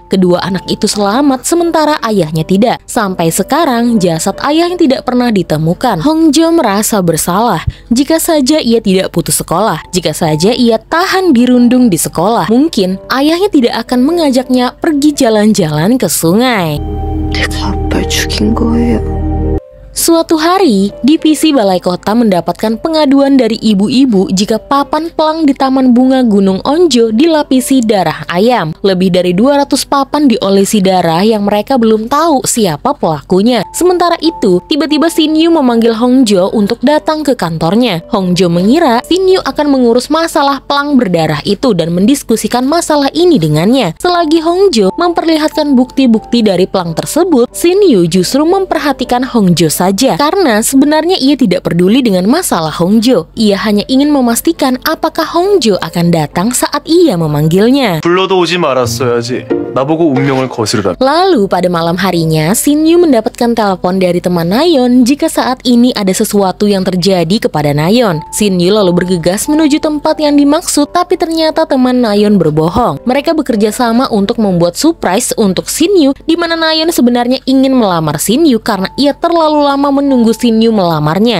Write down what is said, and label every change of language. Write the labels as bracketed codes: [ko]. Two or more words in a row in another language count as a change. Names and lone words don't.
[id] Kedua anak itu selamat sementara ayahnya tidak. Sampai sekarang jasad ayah yang tidak pernah ditemukan. Hongjo merasa bersalah. Jika saja ia tidak putus sekolah, jika saja ia tahan dirundung di sekolah, mungkin ayahnya tidak akan mengajaknya pergi jalan-jalan ke sungai. [ko] 내가 아빠를 죽인 거예요. [id] Suatu hari, divisi Balai Kota mendapatkan pengaduan dari ibu-ibu jika papan pelang di Taman Bunga Gunung Onjo dilapisi darah ayam. Lebih dari 200 papan diolesi darah yang mereka belum tahu siapa pelakunya. Sementara itu, tiba-tiba Shin Yu memanggil Hongjo untuk datang ke kantornya. Hongjo mengira Shin Yu akan mengurus masalah pelang berdarah itu dan mendiskusikan masalah ini dengannya. Selagi Hongjo memperlihatkan bukti-bukti dari pelang tersebut, Shin Yu justru memperhatikan Hongjo saja. Karena sebenarnya ia tidak peduli dengan masalah Hongjo. Ia hanya ingin memastikan apakah Hongjo akan datang saat ia memanggilnya. [ko] 불러도 오지 말았어야지. 나보고 운명을 거스르다. [id] Lalu pada malam harinya, Shin Yu mendapatkan telepon dari teman Nayeon jika saat ini ada sesuatu yang terjadi kepada Nayeon. Shin Yu lalu bergegas menuju tempat yang dimaksud, tapi ternyata teman Nayeon berbohong. Mereka bekerja sama untuk membuat surprise untuk Shin Yu, di mana Nayeon sebenarnya ingin melamar Shin Yu karena ia terlalu lama menunggu Shin Yu melamarnya.